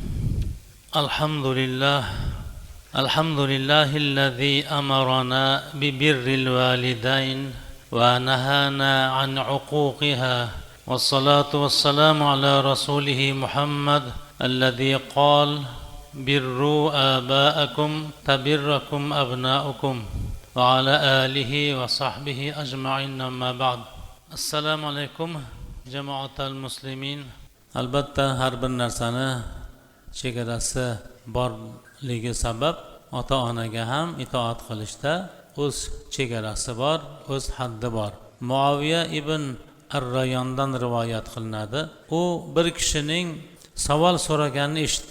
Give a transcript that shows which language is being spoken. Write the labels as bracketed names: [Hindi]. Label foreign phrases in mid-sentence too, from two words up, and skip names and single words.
[Arabic] الحمد لله الذي أمرنا ببر الوالدين ونهانا عن عقوقها، والصلاة والسلام على رسوله محمد الذي قال: بروا آباءكم تبركم أبناؤكم، وعلى آله وصحبه أجمعين. أما بعد. السلام عليكم جماعة المسلمين. [Uzbek] Albatta har bir narsani chegarasi borligi sabab ota-onaga ham itoat qilishda o'z chegarasi bor, o'z haddi bor. Muaviya ibn Ar-Rayondan rivoyat qilinadi. U bir kishining savol so'raganini eshitdi.